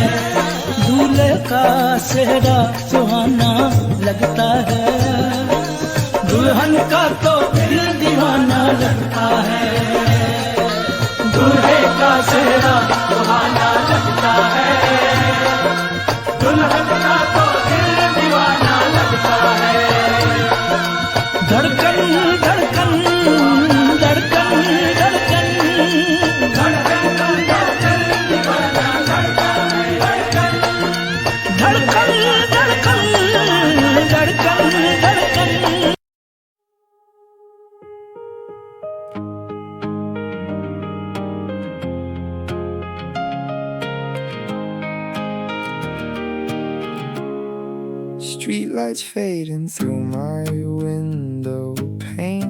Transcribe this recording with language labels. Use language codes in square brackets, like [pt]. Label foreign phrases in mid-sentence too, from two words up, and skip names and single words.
[hi] दूल्हे का सेहरा सुहाना लगता है। दुल्हन का तो दिल दीवाना लगता है। दूल्हे का सेहरा सुहाना लगता है। दुल्हन का तो दिल दीवाना लगता है। धड़कन धड़कन धड़कन धड़कन धड़कन धड़कन दीवाना धड़कन धड़कन धड़कन धड़कन धड़कन धड़कन। [en] Streetlights fading through my window pane.